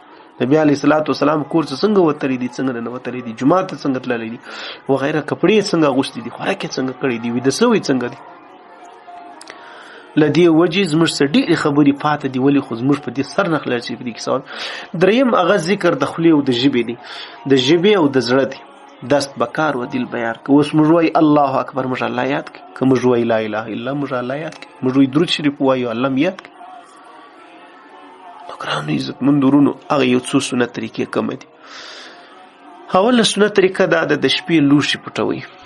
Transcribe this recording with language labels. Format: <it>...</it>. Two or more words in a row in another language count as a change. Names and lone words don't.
<ps>نبی</ps> <ar>علیه السلام</ar> <ps>کور څخه څنګه وتلی دي، څنګه ننوتلی دي، جومات ته څنګه تللی دي وغیره، کپړې څنګه اغوستې دي، خوراک یې څنګه کړی دي، ویده سوی څنګه دي. له دې وجې زموږ څه ډېرې خبرې پاته دي. ولې؟ خو زموږ په دې سر نه خلاص چې په دې کې سوال. دریم هغه ذکر د خولې او د ژبې دی، د ژبې او د زړه دی.</ps> <fa>دست بکار و دل بیار که.</fa> <ps>اوس موږ وایي</ps> <ar>الله اکبر،</ar> <ps>موږ الله یاد کړي. که موږ وایي</ps> <ar>لا اله الا</ar> <ps>موږ الله یاد کړي. موږ وایي درود شریف وایو الله م یاد کړي. نو ګرانو عزتمندو ورونو، هغه یو څو سنت طریقې کومې دي. اوله سنت طریقه دا ده د شپې لوښي پټوي.</ps>